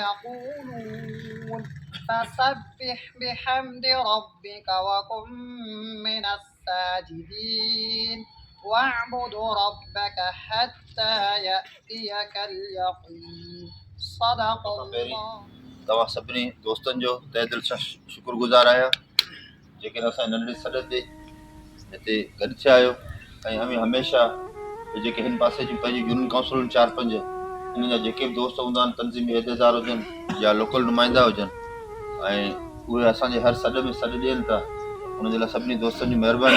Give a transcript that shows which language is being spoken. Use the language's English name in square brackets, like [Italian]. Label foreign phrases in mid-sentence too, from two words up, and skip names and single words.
[Arabic] يقولون فسبح بحمد ربك وكن من الساجدين واعبد ربك حتى يأتيك اليقين صدق الله. [Sindhi] तव्हां सभिनी दोस्तनि जो तहे दिलि सां शुक्रगुज़ार आहियां जेके असां नंढड़े सॾ ते हिते गॾु थिया आहियो ऐं हमेशह जेके हिन पासे जूं पंहिंजी यूनियन काउंसिलूं 4-5 इन जा जेके बि दोस्त हूंदा आहिनि तनज़ीमी इहदेदार हुजनि या लोकल नुमाइंदा हुजनि ऐं उहे असांजे हर सॾ में सॾु ॾियनि था उनजे लाइ सभिनी दोस्तनि जी महिरबानी।